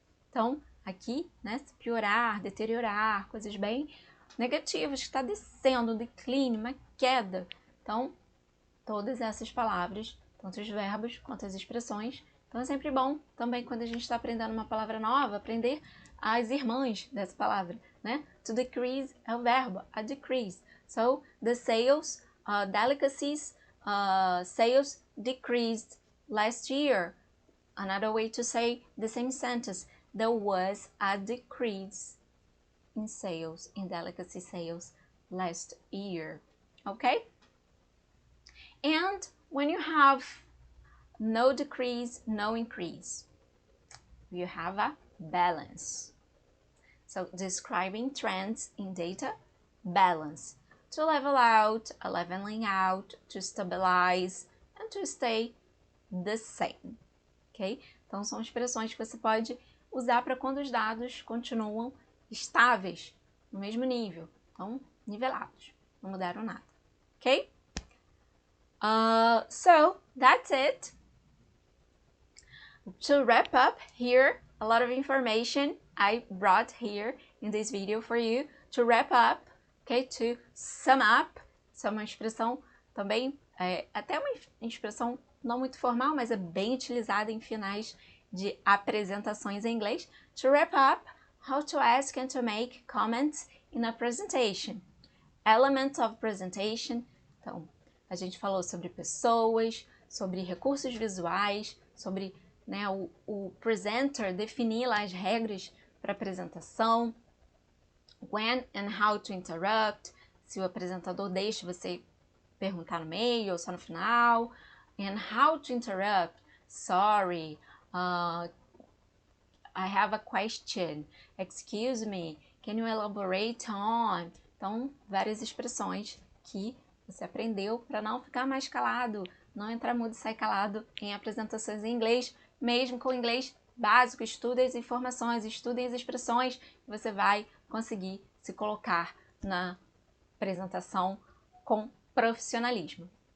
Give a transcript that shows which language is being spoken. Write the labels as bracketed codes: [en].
[pt] Então, aqui, né, se piorar, deteriorar, coisas bem negativas, que está descendo, um declínio, uma queda. Então, todas essas palavras, tanto os verbos quanto as expressões. Então, é sempre bom também, quando a gente está aprendendo uma palavra nova, aprender as irmãs dessa palavra, né? [en] To decrease [pt] é o verbo, [en] a decrease. So, the sales, delicacies, sales decreased last year. Another way to say the same sentence, there was a decrease in sales, in delicacy sales last year. Okay? And when you have no decrease, no increase, you have a balance. So, describing trends in data, balance. To level out, a leveling out, to stabilize, and to stay the same. Ok? [pt] Então, são expressões que você pode usar para quando os dados continuam estáveis, no mesmo nível. Então, nivelados, não mudaram nada. [en] Ok? So, that's it. To wrap up here, a lot of information I brought here in this video for you. To wrap up, okay, to sum up, [pt] isso é uma expressão também, até uma expressão não muito formal, mas é bem utilizada em finais de apresentações em inglês. [en] To wrap up, how to ask and to make comments in a presentation. [pt] Elements of presentation, então, a gente falou sobre pessoas, sobre recursos visuais, sobre, né, o presenter definir lá as regras para apresentação. [en] When and how to interrupt, [pt] se o apresentador deixa você perguntar no meio ou só no final. [en] And how to interrupt, sorry, I have a question. Excuse me, can you elaborate on? [pt] Então, várias expressões que você aprendeu para não ficar mais calado, não entrar mudo e sair calado em apresentações em inglês, mesmo com inglês básico. Estude as informações, estude as expressões, você vai conseguir se colocar na apresentação com profissionalismo.